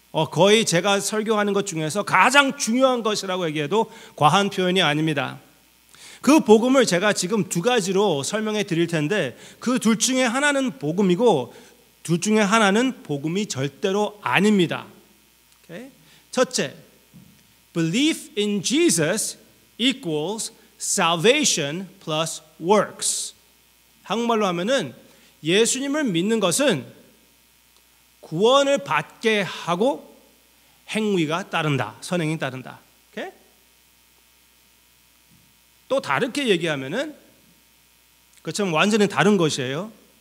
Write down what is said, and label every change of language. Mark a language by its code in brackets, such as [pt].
[ko] 거의 제가 설교하는 것 중에서 가장 중요한 것이라고 얘기해도 과한 표현이 아닙니다. 그 복음을 제가 지금 두 가지로 설명해 드릴 텐데 그 둘 중에 하나는 복음이고 둘 중에 하나는 복음이 절대로 아닙니다. [en] Okay? [ko] 첫째, [en] belief in Jesus equals salvation plus works. [ko] 한국말로 하면은 예수님을 믿는 것은 구원을 받게 하고 행위가 따른다, 선행이 따른다. [en] Okay? [ko] 또 다르게 얘기하면은 그처럼 완전히 다른 것이에요.